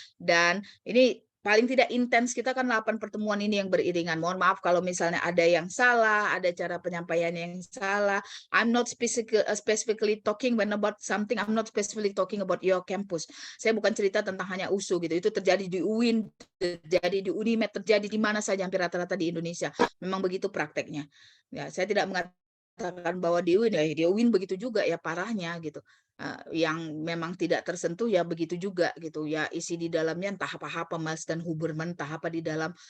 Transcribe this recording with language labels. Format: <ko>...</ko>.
<id>Dan ini paling tidak intens kita kan 8 pertemuan ini yang beriringan. Mohon maaf kalau misalnya ada yang salah, ada cara penyampaian yang salah.</id> <en>I'm not specifically talking when about something. I'm not specifically talking about your campus.</en> <id>Saya bukan cerita tentang hanya USU gitu. Itu terjadi di UIN, terjadi di UNIMED, terjadi di mana saja, hampir rata-rata di Indonesia. Memang begitu prakteknya. Ya, saya tidak mengatakan bahwa di UIN begitu juga ya, parahnya gitu. Yang memang tidak tersentuh ya begitu juga gitu ya, isi di dalamnya entah apa-apa Mas dan Huberman, entah apa di dalam.</id>